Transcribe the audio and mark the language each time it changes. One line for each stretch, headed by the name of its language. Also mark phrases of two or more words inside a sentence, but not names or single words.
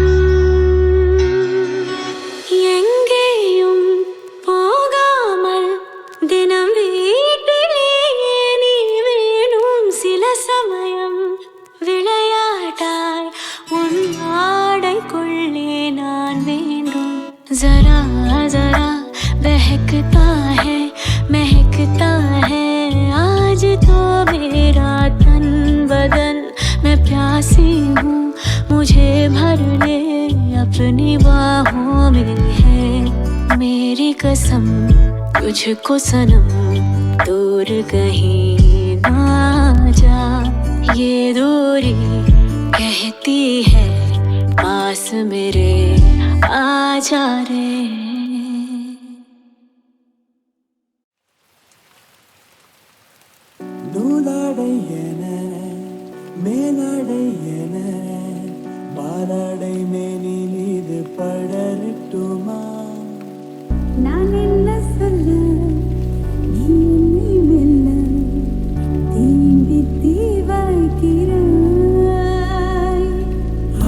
Tamil: எங்கேயும் போகாமல் தினம் வீட்டிலேயே நீ வேணும் சில சமயம் விளையாட்டாய் உன் ஆடைக்குள்ளே நான்
Hindi: வேண்டும் जरा जरा बहकता है महकता है आज तो मेरा तन बदन मैं प्यासी हूँ मुझे भर ले अपनी बाहों में है मेरी कसम तुझको सनम दूर कहीं ना जा ये दूरी कहती है पास मेरे आजा रे
Tamil: நூலாடை என மேலாடை என பாலாடை மேனி மீது படரட்டுமா நான் என்ன சொல்ல நீ என்னை மெல்ல தீண்டி தீவாய்க்கிறாய்